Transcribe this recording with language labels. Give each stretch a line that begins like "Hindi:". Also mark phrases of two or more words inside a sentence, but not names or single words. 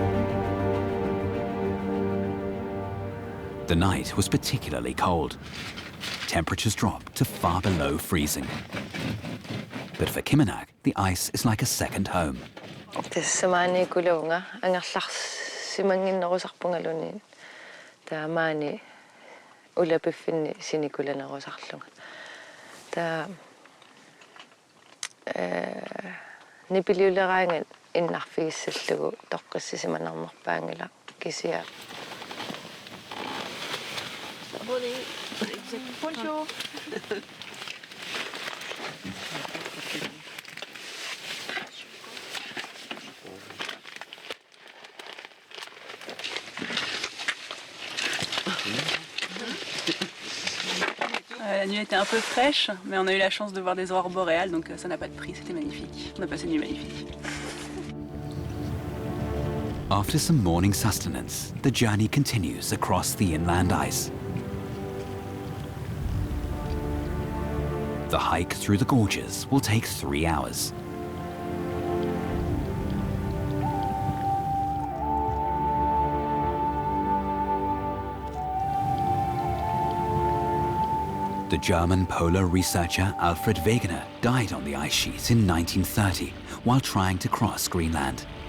English: The night was particularly cold. temperatures drop to far below freezing. But for Kimmernach, the ice is like a second home.
Kalaallisut: Tessamani kulunga angarlars simanginnerusarpungalunin taamani ulapiffinni sinikulanarusarlunga ta nipiliuleraangan innarfigissallugu toqqissisimanarnerpaangila kisia.
French: Bonjour. La nuit était un peu fraîche, mais on a eu la chance de voir des aurores boréales, donc ça n'a pas de prix, c'était magnifique. On a passé une nuit magnifique.
English: After some morning sustenance, the journey continues across the inland ice. The hike through the gorges will take 3 hours. The German polar researcher Alfred Wegener died on the ice sheet in 1930 while trying to cross Greenland.